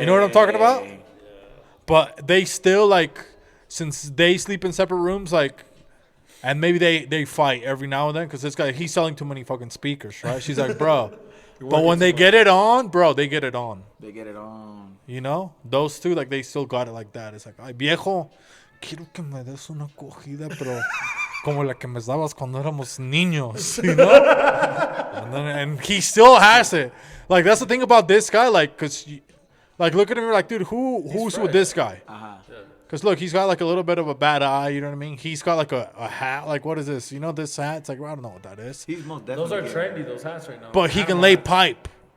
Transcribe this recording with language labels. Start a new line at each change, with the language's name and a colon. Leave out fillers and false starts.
English: You know what I'm talking about? Yeah. But they still like. Since they sleep in separate rooms, like, and maybe they fight every now and then because this guy, he's selling too many fucking speakers, right? She's like, bro. But when they get it on, bro, they get it on. They get it on. Those two, like, they still got it like that. It's like,
Spanish: ay, viejo, quiero que me des una cogida, pero como la que me dabas cuando éramos niños,
English: and he still has it. Like, that's the thing about this guy, like, because, like, look at him, like, dude, who's with this guy? Uh-huh. Because, look, he's got, like, a little bit of a bad eye, you know what I mean? He's got, like, a hat. Like, what is this? This hat? It's like, I don't know what that is. He's most definitely. Those are trendy, those hats right now. But he can lay pipe.